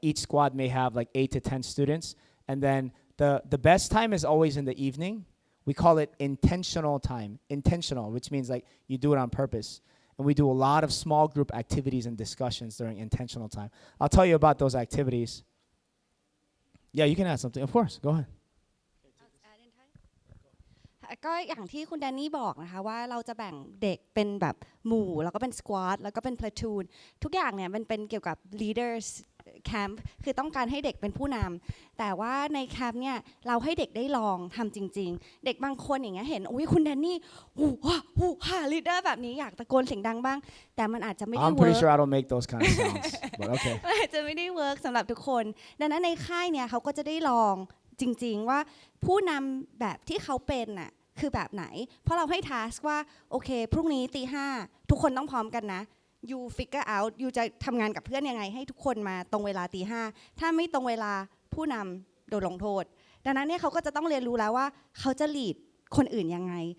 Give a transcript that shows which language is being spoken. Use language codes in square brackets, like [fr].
[en] Each squad may have like 8 to 10 students. And then the best time is always in the evening. We call it intentional time. Intentional, which means like you do it on purpose. And we do a lot of small group activities and discussions during intentional time. I'll tell you about those activities. Yeah, you can add something. Of course, go ahead. [th] ก็อย่างที่คุณแดนนี่บอกนะคะว่าเราจะแบ่งเด็กเป็นแบบหมู่แล้วก็เป็นสควอตแล้วก็เป็นพลาทูนทุกอย่างเนี่ยมันเป็นเกี่ยวกับ leaders แคมป์คือต้องการให้เด็กเป็นผู้นำแต่ว่าในแคมป์เนี่ยเราให้เด็กได้ลองทำจริงๆเด็กบางคนอย่างเงี้ยเห็นอุ้ยคุณแดนนี่หูว้าหูฮ่าลีดเดอร์แบบนี้อยากตะโกนเสียงดังบ้างแต่มันอาจจะไม่ได้ [en] I'm [th] เวิ [en] pretty [th] ร์ก [en] sure I don't make those kind of sounds, but okay. [th] อาจจะไม่ได้เวิร์กสำหรับทุกคนดังนั้นในค่ายเนี่ยเขาก็จะได้ลองจริงๆว่าผู้นำแบบที่เขาเป็นน่ะคือแบบไหนเพราะเราให้ทัสว่าโอเคพรุ่งนี้ตี 5ทุกคนต้องพร้อมกันนะ [en] you figure out you [th] จะทำงานกับเพื่อนยังไงให้ทุกคนมาตรงเวลาตี 5ถ้าไม่ตรงเวลาผู้นำโดนลงโทษดังนั้นเนี่ยเขาก็จะต้องเรียนรู้แล้วว่าเขาจะ lead คนอื่นยังไง